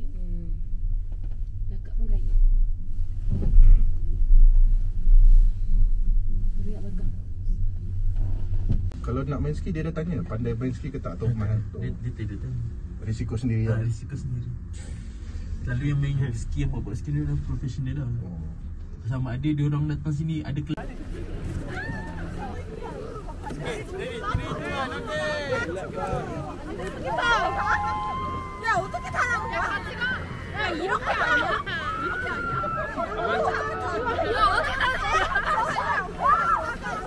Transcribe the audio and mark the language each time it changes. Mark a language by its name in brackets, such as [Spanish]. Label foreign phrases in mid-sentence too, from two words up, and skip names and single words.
[Malay] Kakak pun gaya. Lihat belakang. Kalau nak main ski dia dah tanya pandai main ski ke tak atau main tu. Dia tidak tahu. Risiko sendiri lah. Risiko sendiri. Selalu yang main ski apa buat ski dia dah profesional dah. Sama ada dia orang datang sini ada kelas. [Korean] 야 어떻게 타냐고 야 이렇게 아니야? 이렇게 아니야? 야 어떻게 타냐?